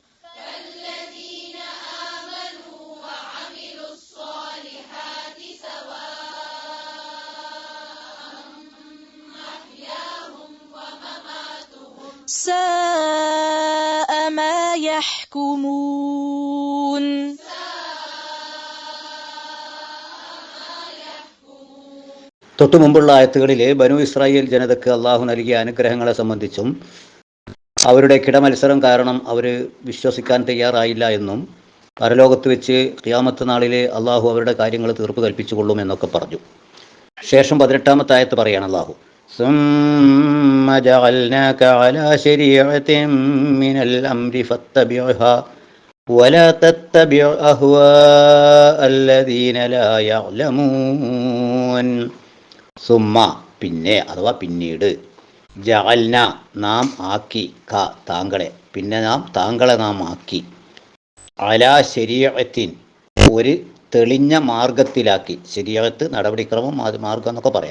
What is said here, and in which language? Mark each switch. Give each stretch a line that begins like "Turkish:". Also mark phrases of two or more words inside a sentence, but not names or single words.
Arabic: ساء ما يحكمون.
Malayalam: തൊട്ടു മുമ്പുള്ള ആയത്തുകളിലെ ബനു ഇസ്രായേൽ ജനതയ്ക്ക് അള്ളാഹു നൽകിയ അനുഗ്രഹങ്ങളെ സംബന്ധിച്ചും അവരുടെ കിടമത്സരം കാരണം അവർ വിശ്വസിക്കാൻ തയ്യാറായില്ല എന്നും പരലോകത്ത് വെച്ച് ഖിയാമത്ത് നാളിലെ അള്ളാഹു അവരുടെ കാര്യങ്ങൾ തീർപ്പ് കൽപ്പിച്ചു കൊള്ളുമെന്നൊക്കെ പറഞ്ഞു. ശേഷം 18-ാമത്തെ ആയത്ത് പറയാണ് അള്ളാഹു,
Arabic: ثم جعلناك على شريعة من الأمر فاتبعها ولا تتبع أهواء الذين لا يعلمون.
Malayalam: സുമ്മ പിന്നെ അഥവാ പിന്നീട്, ജഅൽന നാം ആക്കി, താങ്കളെ, പിന്നെ താങ്കളെ നാം ആക്കി,
Arabic: على شريعة
Malayalam: ഒരു തെളിഞ്ഞ മാർഗത്തിലാക്കി. ശരീഅത്ത് നടപടിക്രമം, മാർഗം എന്നൊക്കെ പറയാം.